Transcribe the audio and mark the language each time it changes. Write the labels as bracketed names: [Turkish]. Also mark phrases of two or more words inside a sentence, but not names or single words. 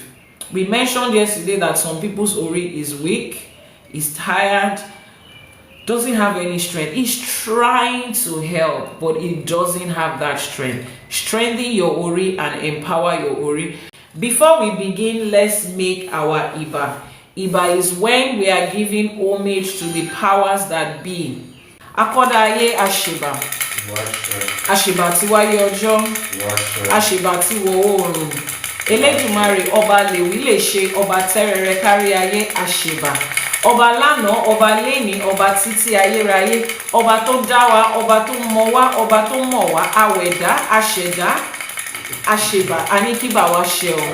[English] We mentioned yesterday that some people's Ori is weak, is tired, doesn't have any strength. It's trying to help, but it doesn't have that strength. Strengthen your Ori and empower your Ori. Before we begin, let's make our Iba. Iba is when we are giving homage to the powers that be. [Yoruba] Akodaye Asheba. Asheba tiwaye ojo. Asheba tiwo oorun. Elédùmarè ọba lèwí lè ṣe, ọba tẹ́rẹrẹ kárí ayé, àṣèbà. Ọba lánàá, ọba lénìí, ọba títí ayérayé, ọba tó dá wa, ọba tó mọ̀ wá, ọba tó mọ̀ wá, àwẹ̀dá, àṣẹ̀dá, àṣèbà, àníkíbà wa ṣe o.